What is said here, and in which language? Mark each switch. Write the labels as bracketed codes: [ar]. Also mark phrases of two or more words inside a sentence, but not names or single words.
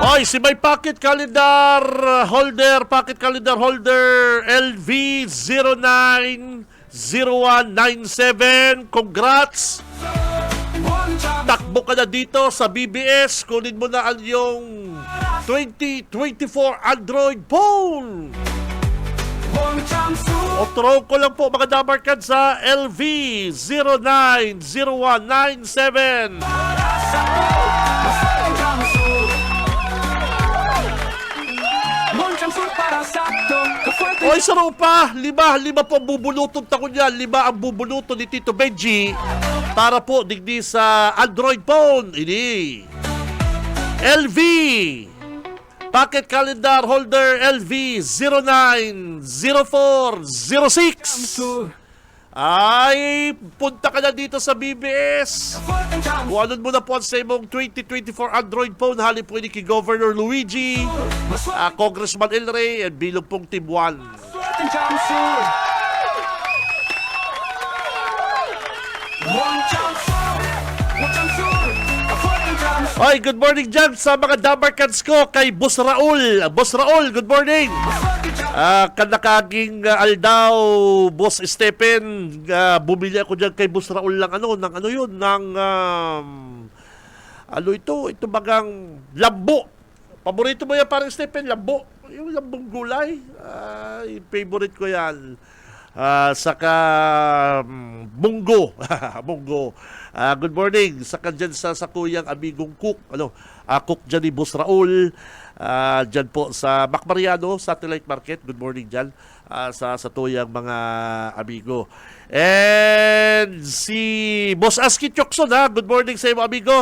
[tl] Oy, si may pocket calendar holder LV090197. Congrats! Takbo ka na dito sa BBS. Kunin mo na ang iyong 2024 Android phone. O throw ko lang po mga Dabarkads sa LV090197. [bik] Oy, saro pa. Lima po ang bubulutong takon yan. 5 ang bubulutong ni Tito Benji para po digdi sa Android phone. Ini LV Pocket Calendar Holder LV090406. [tl] Ay, punta ka na dito sa BBS. [bik] Kuhanon mo na po sa imong 2024 Android phone. Halip po ni Governor Luigi, Congressman El Rey, at bilog pong Team 1. [tl] Oy, [en] good morning [tl] dyan sa mga Dabarkads ko kay Boss Raul. [bik] Boss Raul, [en] good morning. [bik] Kanakaging aldaw, Boss Stephen, [tl] bumili ako dyan kay Boss Raul ng ito bagang lambo. Paborito mo yan parang Stephen, lambo. Yung lambong gulay, yung favorite ko yan. Saka munggo. Munggo. [en] Good morning. [tl] Saka dyan sa kuyang amigong cook. Cook dyan ni Boss Raul. Dyan po sa Macmariano Satellite Market. [en] Good morning [tl] dyan sa tuyang mga amigo. And si Boss Aski Chokson, [en] good morning [tl] sa iyo amigo.